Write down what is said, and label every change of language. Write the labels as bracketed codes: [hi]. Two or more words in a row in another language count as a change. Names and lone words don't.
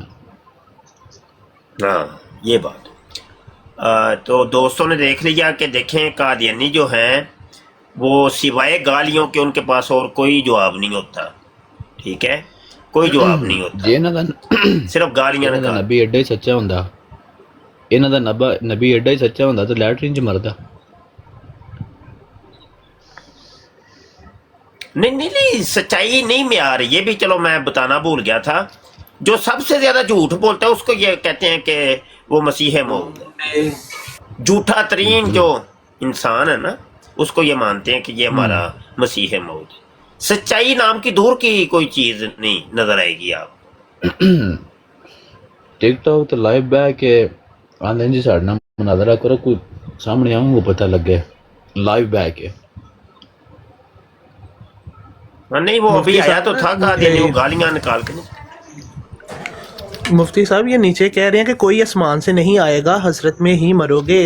[ur] ہاں یہ بات. تو دوستوں نے دیکھ لیا کہ دیکھیں قادیانی جو ہیں وہ سوائے گالیوں کے ان کے پاس اور کوئی جواب نہیں ہوتا. ٹھیک ہے, کوئی جواب نہیں ہوتا, [pa] جی انہاں دا صرف گالیاں انہاں دا نبی ایڈا ہی سچا ہوندا, انہاں دا نبی ایڈا ہی سچا ہوندا تو لیٹرین چ مردا. [ur] نہیں سچائی نہیں معیار. یہ بھی چلو میں بتانا بھول گیا تھا, جو سب سے زیادہ جھوٹ بولتا ہے اس کو یہ کہتے ہیں کہ وہ مسیح موعود ہے. جھوٹا ترین جو انسان ہے نا اس کو یہ مانتے ہیں کہ یہ ہمارا مسیح موعود ہے. سچائی نام کی دور کی کوئی چیز نہیں نظر آئے گی آپ. [pa] ٹک ٹاک تو لائیو بہ کے آندے جی ساڈے نال مناظرہ کرو, کوئی سامنے آؤں کو پتہ لگے لائیو بہ کے. [ur] نہیں وہ ابھی آیا تو تھا قادیانی, وہ گالیاں نکال کے. مفتی صاحب یہ نیچے کہہ رہے ہیں کہ کوئی آسمان سے نہیں آئے گا, حسرت میں ہی مرو گے.